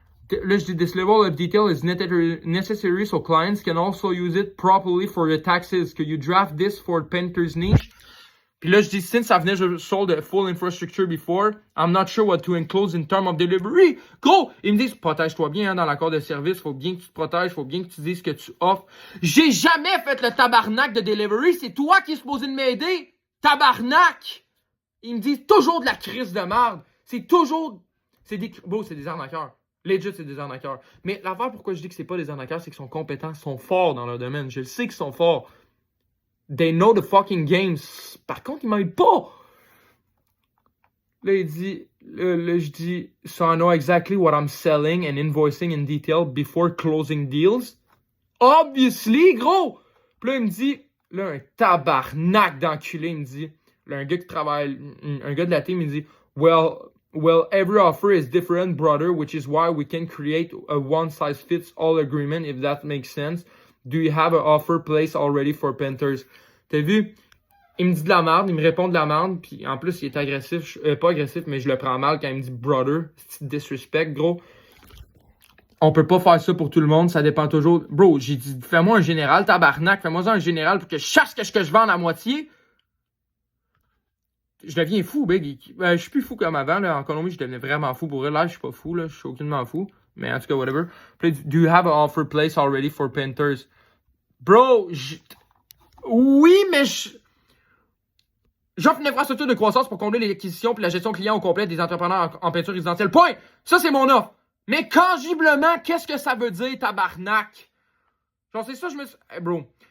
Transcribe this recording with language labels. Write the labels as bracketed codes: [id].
[fr] Là, je dis, [en] this level of detail is necessary so clients can also use it properly for the taxes. Could you draft this for Painter's Niche? [fr] Puis là, je dis, [en] since I've never sold a full infrastructure before, I'm not sure what to enclose in terms of delivery. Go! [fr] Ils me disent, protège-toi bien hein, dans l'accord de service. Faut bien que tu te protèges. Faut bien que tu dises ce que tu offres. J'ai jamais fait le tabarnak de delivery. C'est toi qui es supposé de m'aider. Tabarnak! Ils me disent toujours de la crise de merde. C'est toujours... c'est des arnaqueurs. Legit, c'est des arnaqueurs. Mais l'affaire pourquoi je dis que c'est pas des arnaqueurs, c'est qu'ils sont compétents, ils sont forts dans leur domaine. Je le sais qu'ils sont forts. [en] They know the fucking games. [fr] Par contre, ils m'aident pas. Là, il dit... Là, je dis... [en] So I know exactly what I'm selling and invoicing in detail before closing deals. [fr] Obviously, gros! Puis là, il me dit... Là, un tabarnak d'enculé, il me dit... Là, un gars qui travaille... Un gars de la team, il dit... [en] Well, every offer is different, brother, which is why we can create a one-size-fits-all agreement, if that makes sense. Do you have an offer placed already for painters? [fr] T'as vu? Il me dit de la merde, il me répond de la merde, puis en plus, il est agressif. Pas agressif, mais je le prends mal quand il me dit brother. C'est disrespect, gros. On peut pas faire ça pour tout le monde, ça dépend toujours. Bro, j'ai dit, fais-moi un général, tabarnak, fais-moi un général pour que je sache ce que je vends à moitié. Je deviens fou, big. Je suis plus fou comme avant, là. En Colombie, je devenais vraiment fou. Pour là, je suis pas fou, là. Je suis aucunement fou. Mais en tout cas, whatever. [en] Do you have an offer place already for painters? [fr] Bro, oui, mais j'offre une infrastructure de croissance pour combler les acquisitions puis la gestion client au complet des entrepreneurs en peinture résidentielle. Point! Ça, c'est mon offre. Mais tangiblement, qu'est-ce que ça veut dire, tabarnak? Genre, c'est ça, je me suis... Hey, bro.